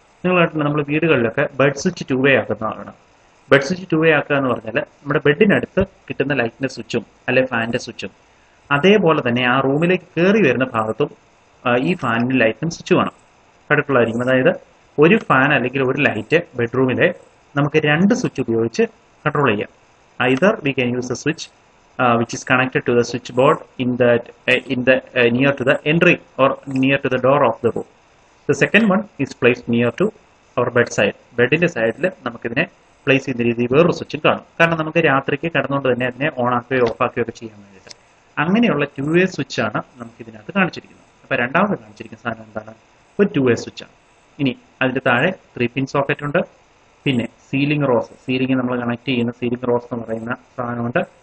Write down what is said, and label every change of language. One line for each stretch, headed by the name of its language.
Malayalam: നമ്മൾ വീടുകളിലൊക്കെ bed switch 2-വേ ആക്കുന്നതാണ്. Bed switch 2-വേ ആക്കുക എന്ന് പറഞ്ഞാൽ നമ്മുടെ ബെഡിനടുത്ത് കിട്ടുന്ന ലൈറ്റിൻ്റെ സ്വിച്ചും അല്ലെ ഫാനിൻ്റെ സ്വിച്ചും അതേപോലെ തന്നെ ആ റൂമിലേക്ക് കയറി വരുന്ന ഭാഗത്തും ഈ ഫാനിന് ലൈറ്റിനും സ്വിച്ച് വേണം, കണ്ടിട്ടുള്ളതായിരിക്കും. അതായത് ഒരു ഫാൻ അല്ലെങ്കിൽ ഒരു ലൈറ്റ് ബെഡ്റൂമിലെ നമുക്ക് 2 സ്വിച്ച് ഉപയോഗിച്ച് കൺട്രോൾ ചെയ്യാം.
English: Either we can use a switch which is connected to the switchboard in the near to the entry or near to the door of the room. The second one is placed near to our bedside.
Malayalam: ബെഡിന്റെ സൈഡിൽ നമുക്കിതിനെ place ചെയ്യുന്ന രീതിയിൽ വേറൊരു സ്വിച്ചും കാണും. കാരണം നമുക്ക് രാത്രിക്ക് കിടന്നുകൊണ്ട് തന്നെ അതിനെ ഓൺ ആക്കുകയോ ഓഫ് ആക്കുകയോ ഒക്കെ ചെയ്യാൻ വേണ്ടിയിട്ട് അങ്ങനെയുള്ള 2-way സ്വിച്ചാണ് നമുക്ക് ഇതിനകത്ത് കാണിച്ചിരിക്കുന്നത്. അപ്പോൾ രണ്ടാമത് കാണിച്ചിരിക്കുന്ന സാധനം എന്താണ്? ഒരു 2-way സ്വിച്ചാണ്. ഇനി അതിൻ്റെ താഴെ 3-pin സോക്കറ്റ് ഉണ്ട്. പിന്നെ സീലിംഗ് റോസ്, സീലിംഗ് നമ്മൾ കണക്ട് ചെയ്യുന്ന സീലിംഗ് റോസ് എന്ന് പറയുന്ന സാധനമുണ്ട്.